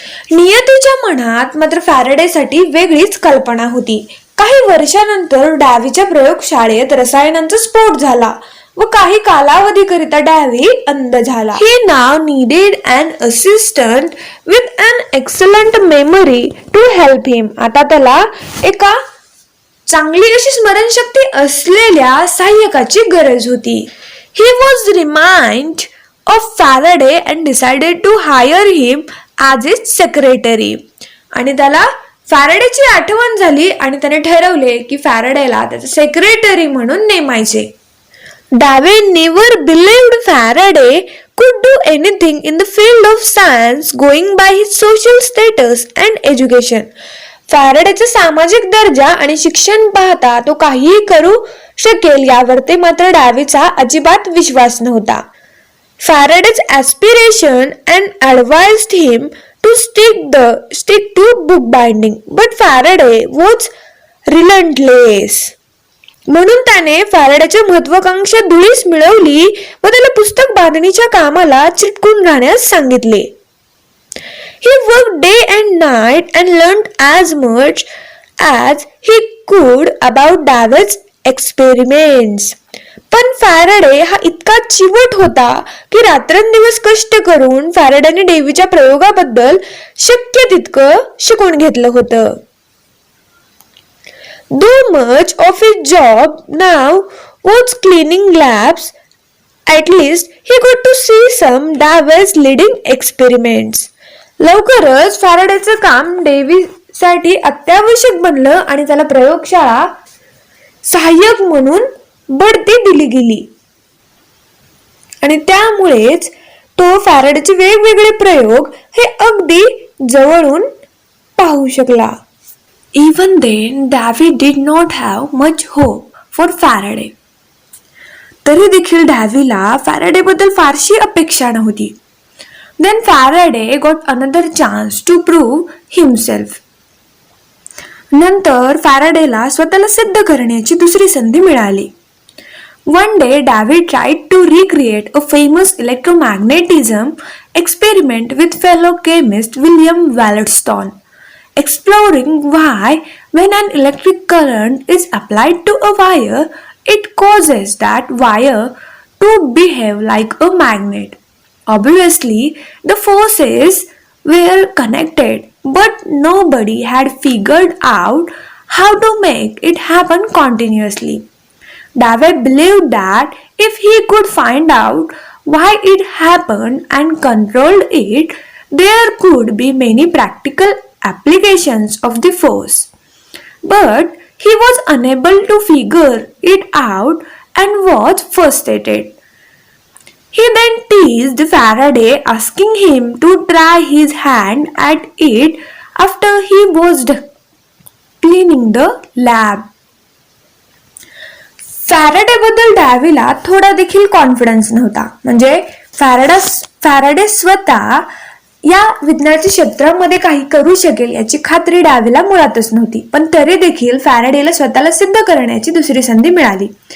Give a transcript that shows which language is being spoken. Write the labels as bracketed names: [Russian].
[Marathi] नियतीच्या मनात मात्र फॅराडेसाठी वेगळीच कल्पना होती. काही वर्षानंतर डावीच्या प्रयोगशाळेत रसायनांचा स्फोट झाला व काही कालावधीकरिता डावी अंध झाला. [English] He now needed an assistant with an excellent memory to help him. [Marathi] आता त्याला एका चांगली अशी स्मरणशक्ती असलेल्या सहाय्यकाची गरज होती. [English] He was reminded of Faraday and decided to hire him as his secretary. [Marathi] आणि त्याला फॅराडेची आठवण झाली आणि त्याने ठरवले की फॅराडेला त्याचे सेक्रेटरी म्हणून नेमायचे. [English] Davy never believed Faraday could do anything in the field of science going by his social status and education. [Marathi] फॅराडेचा सामाजिक दर्जा आणि शिक्षण पाहता तो काहीही करू शकेल यावरती मात्र डावीचा अजिबात विश्वास नव्हता. [English] Faraday's aspiration and advised him to stick to bookbinding, but Faraday was relentless. [Marathi] म्हणून त्याने फॅरेडेची महत्वाकांक्षा धुळीस मिळवली व त्याला पुस्तक बांधणीच्या कामाला चिटकून राहण्यास सांगितले. [English] He worked day and night and learned as much as he could about David's experiments. [Marathi] पण फॅरेडे हा इतका चिवट होता की रात्रंदिवस कष्ट करून फॅरेडेने डेव्हीच्या प्रयोगाबद्दल शक्य तितकं शिकून घेतलं होतं. [English] Though much of his job now was cleaning labs, at least he got to see some David's leading experiments. [Marathi] लवकरच फॅरेडेचं काम डेव्हीसाठी अत्यावश्यक बनलं आणि त्याला प्रयोगशाळा सहाय्यक म्हणून बढती दिली गेली आणि त्यामुळेच तो फॅरेडेचे वेगवेगळे प्रयोग हे अगदी जवळून पाहू शकला. [English] Even then, David did not have much hope for Faraday. [Marathi] तरी देखील डॅव्हीला फॅरेडेबद्दल फारशी अपेक्षा नव्हती. [English] Then Faraday got another chance to prove himself. [Marathi] नंतर फॅरेडेला स्वतःला सिद्ध करण्याची दुसरी संधी मिळाली. [English] One day, David tried to recreate a famous electromagnetism experiment with fellow chemist William Wollaston, exploring why when an electric current is applied to a wire, it causes that wire to behave like a magnet. Obviously, the forces were connected, but nobody had figured out how to make it happen continuously. David believed that if he could find out why it happened and controlled it, there could be many practical applications of the force. But he was unable to figure it out and was frustrated. He then teased Faraday, asking him to try his hand at it after he was cleaning the lab. [Marathi] फॅरेडेबद्दल डॅव्हीला थोडा देखील confidence नव्हता. म्हणजे Faraday स्वतः या विज्ञानाच्या क्षेत्रामध्ये काही करू शकेल याची खात्री डॅव्हीला मुळातच नव्हती. पण तरी देखील फॅरेडेला स्वतःला सिद्ध करण्याची दुसरी संधी मिळाली.